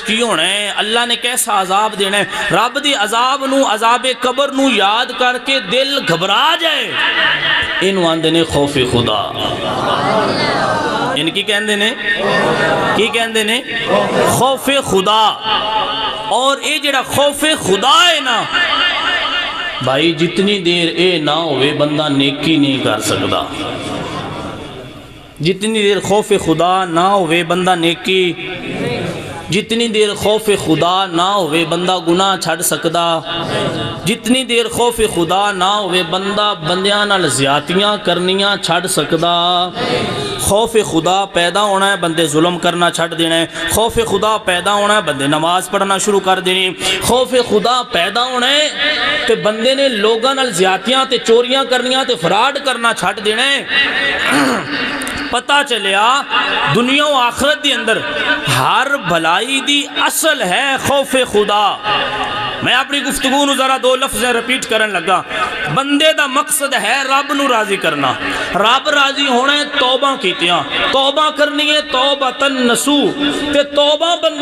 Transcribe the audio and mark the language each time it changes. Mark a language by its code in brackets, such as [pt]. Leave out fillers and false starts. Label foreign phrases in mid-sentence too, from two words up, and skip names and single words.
[pa] کی ہونا ہے اللہ نے کیسا عذاب دینا ہے رب دی عذاب نو عذاب قبر نو یاد کر کے دل گھبرا جائے انو آندے نے خوف خدا ان کی کہندے نے خوف خدا اور اے جڑا خوف خدا ہے نا بھائی جتنی دیر اے نہ ہوئے بندہ نیکی نہیں کر سکتا جتنی دیر خوف خدا نہ ہوئے بندہ نیکی جتنی دیر خوف خدا نہ ہوئے بندہ گناہ چھڑ سکدا جتنی دیر خوف خدا نہ ہوئے بندہ بندیاں نال زیادتیاں کرنیاں چھڑ سکدا خوف خدا پیدا ہونا ہے بندے ظلم کرنا چھڑ دینا ہے خوف خدا پیدا ہونا ہے بندے نماز پڑھنا شروع کر دینی خوف خدا پیدا ہونا ہے تے بندے نے لوگاں نال زیادتیاں تے چوریاں کرنیاں تے فراڈ کرنا چھڑ دینا ہے پتہ چلیا دنیا و آخرت دی اندر ہر بھلائی دی اصل ہے خوف خدا میں اپنی گفتگو نو ذرا دو لفظیں رپیٹ کرن لگا بندے دا مقصد ہے رب نو راضی کرنا رب راضی ہونا ہے توبہ کیتیاں توبہ کرنی ہے توبہ نسو تے توبہ بندہ